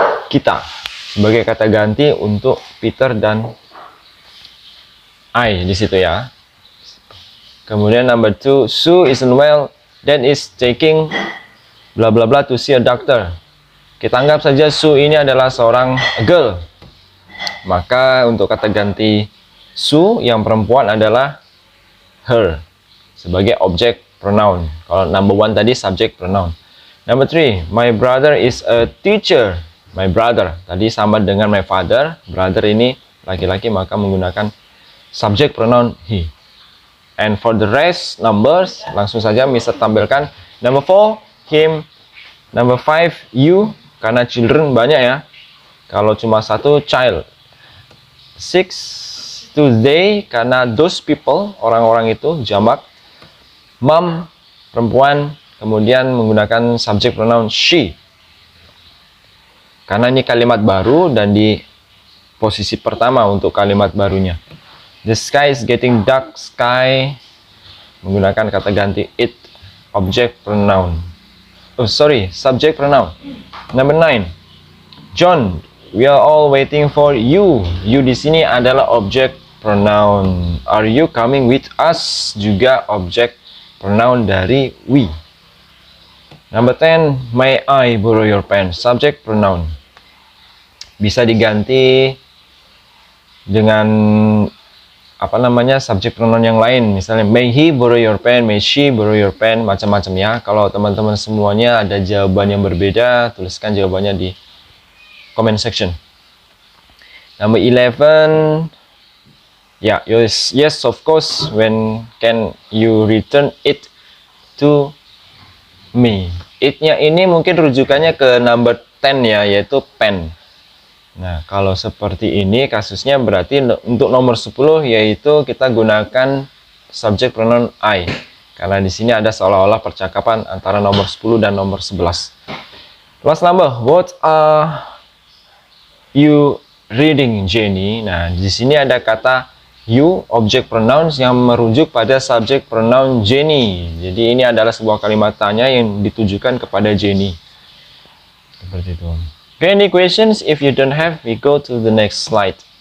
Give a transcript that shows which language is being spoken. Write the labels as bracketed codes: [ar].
[id] Kita sebagai kata ganti untuk Peter dan I di situ ya. [en] Kemudian number 2, Sue isn't well, then is taking bla bla bla to see a doctor. [id] Kita anggap saja Sue ini adalah seorang girl. Maka untuk kata ganti Sue yang perempuan adalah her sebagai objek pronoun. Kalau number 1 tadi subject pronoun. [en] Number 3, my brother is a teacher. My brother [id] tadi sama dengan [en] my father. [id] Brother ini laki-laki, maka menggunakan subject pronoun he. [en] And for the rest numbers, [id] langsung saja Mister tampilkan. [en] Number 4, him. Number 5, you. [id] Karena children banyak ya. Kalau cuma satu, child. 6, to they. Karena [en] those people, [id] orang-orang itu, jamak. Mom, perempuan. Kemudian menggunakan subject pronoun she. Karena ini kalimat baru dan di posisi pertama untuk kalimat barunya. [en] The sky is getting dark. Sky menggunakan kata ganti it, object pronoun. Oh sorry, subject pronoun. Number 9, John, we are all waiting for you. You [id] di sini adalah [en] object pronoun. Are you coming with us? [id] Juga object pronoun dari we. [en] Number 10, may I borrow your pen? Subject pronoun. [id] Bisa diganti dengan apa namanya subject pronoun yang lain, misalnya [en] may he borrow your pen, may she borrow your pen, [id] macam-macam ya. Kalau teman-teman semuanya ada jawaban yang berbeda, tuliskan jawabannya di comment section. [en] Number 11, ya, yes of course, when can you return it to me? [id] It-nya ini mungkin rujukannya ke number 10 ya, yaitu pen. Nah, kalau seperti ini kasusnya berarti untuk nomor 10 yaitu kita gunakan subject pronoun I. Karena di sini ada seolah-olah percakapan antara nomor 10 dan nomor 11. [en] Last number, what are you reading, Jenny? [id] Nah, di sini ada kata you, object pronouns yang merujuk pada subject pronoun Jenny. Jadi ini adalah sebuah kalimat tanya yang ditujukan kepada Jenny. Seperti itu. [en] Okay, any questions? If you don't have, we go to the next slide.